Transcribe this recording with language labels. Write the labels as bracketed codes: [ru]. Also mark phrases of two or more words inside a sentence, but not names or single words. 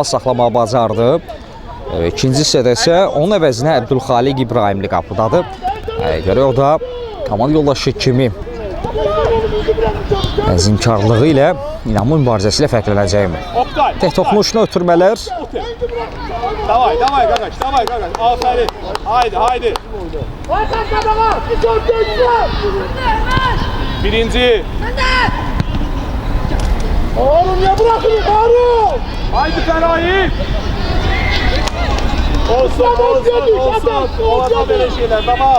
[az] Qapısını Toxulmaz saxlamağa bacardı. İkinci hissədə isə onun əvəzinə Əbdülxaliq İbrahimli qapıdadır. Görək o da komanda yoldaşı kimi əzimkarlığı ilə inamlı mübarizəsi ilə fərqlənəcəkmi? Oktay. Tek toxunuşunu ötürmələr. Davay qaqaş, davay qaqaş. [tr] Aferin. Haydi. Birinci. Harun ya bırakın Harun! Haydi Feraye. Olsun. Olsa böyle şeyler, tamam.